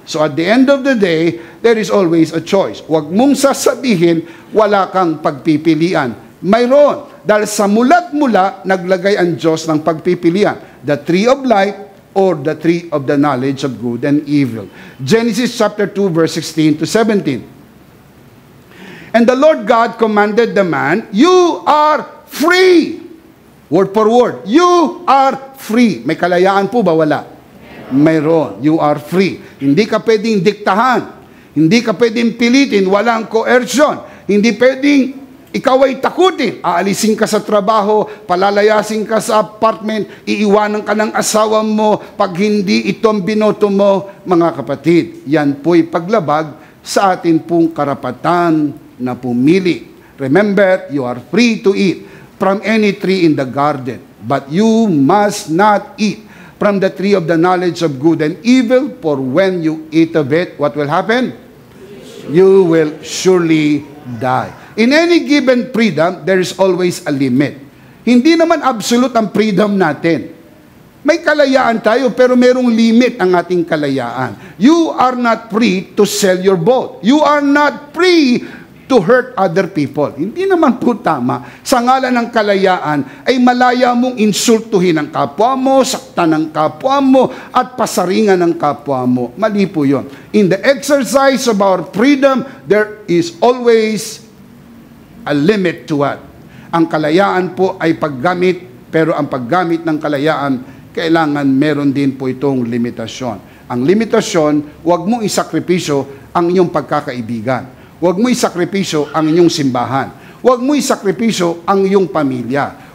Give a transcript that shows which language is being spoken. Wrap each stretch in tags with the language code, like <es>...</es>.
<en>So at the end of the day, there is always a choice.</en> <tl>Huwag mong sasabihin, wala kang pagpipilian. Mayroon. Dahil sa mula't-mula, naglagay ang Diyos ng pagpipilian.</tl> <en>The tree of life, or the tree of the knowledge of good and evil. Genesis chapter 2, verse 16 to 17. And the Lord God commanded the man, you are free. Word for word. You are free.</en> <tl>May kalayaan po ba? Wala. Mayroon.</tl> <en>You are free.</en> <tl>Hindi ka pwedeng diktahan. Hindi ka pwedeng pilitin. Walang coercion. Hindi pwedeng ikaw ay takutin, aalisin ka sa trabaho, palalayasin ka sa apartment, iiwanan ka ng asawa mo, pag hindi ito ang binoto mo, mga kapatid. Yan po'y paglabag sa atin pong karapatan na pumili.</tl> <en>Remember, you are free to eat from any tree in the garden, but you must not eat from the tree of the knowledge of good and evil, for when you eat of it, what will happen? You will surely die. In any given freedom, there is always a limit.</en> <tl>Hindi naman absolute ang freedom natin. May kalayaan tayo, pero merong limit ang ating kalayaan.</tl> <en>You are not free to sell your boat. You are not free to hurt other people.</en> <tl>Hindi naman po tama. Sa ngalan ng kalayaan, ay malaya mong insultuhin ang kapwa mo, saktan ang kapwa mo, at pasaringan ang kapwa mo. Mali po yun.</tl> <en>In the exercise of our freedom, there is always a limit to what?</en> <tl>Ang kalayaan po ay paggamit, pero ang paggamit ng kalayaan, kailangan meron din po itong limitasyon. Ang limitasyon, huwag mong isakripisyo ang inyong pagkakaibigan. Huwag mo isakripisyo ang inyong simbahan. Huwag mo isakripisyo ang iyong pamilya.</tl>